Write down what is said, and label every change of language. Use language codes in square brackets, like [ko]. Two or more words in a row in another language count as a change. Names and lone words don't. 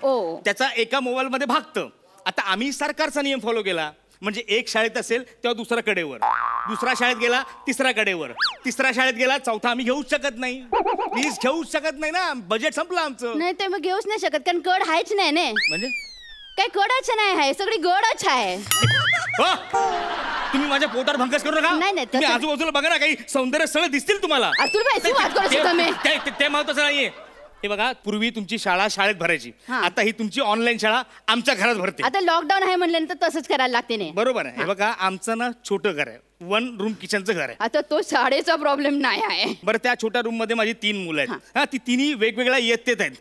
[mr] त्याचा एका मोबाईल मध्ये भागतं. आता आम्ही सरकारचा नियम फॉलो केला, म्हणजे एक शाळेत असेल तेव्हा दुसरा कडेवर, दुसरा शाळेत गेला तिसरा कडेवर, तिसरा शाळेत गेला चौथा आम्ही घेऊच शकत नाही. प्लीज घेऊच शकत नाही ना, बजेट संपलं आमचं. नाही ते मग घेऊच नाही शकत, कारण कड आहेच नाही. म्हणजे काही कडच नाही आहे, सगळी गडच आहे. हो? तुम्ही माझ्या पोटावर भंकस करू नका. नाही, नाही, तुम्ही तसं- आजूबाजूला बघा ना, काही सौंदर्य स्थळ दिसतील तुम्हाला. [gu] अतुलभाई શું વાત કરો છો તમે? [mr] ते महत्वाचं नाहीये. हे बघा, पूर्वी तुमची शाळा शाळेत भरायची, हा. आता ही तुमची ऑनलाईन शाळा आमच्या घरात भरते. आता लॉकडाऊन आहे म्हणल्यानंतर तसंच करायला लागते नाही. बरोबर आहे. हे बघा, आमचं ना छोटं घर आहे, 1 रूम किचनचं घर आहे. आता तो शाळेचा प्रॉब्लेम नाही आहे. बरं, त्या छोट्या रूम मध्ये माझी 3 मुलं आहेत. हा, ती तिन्ही वेगवेगळ्या इयत्तेत आहेत.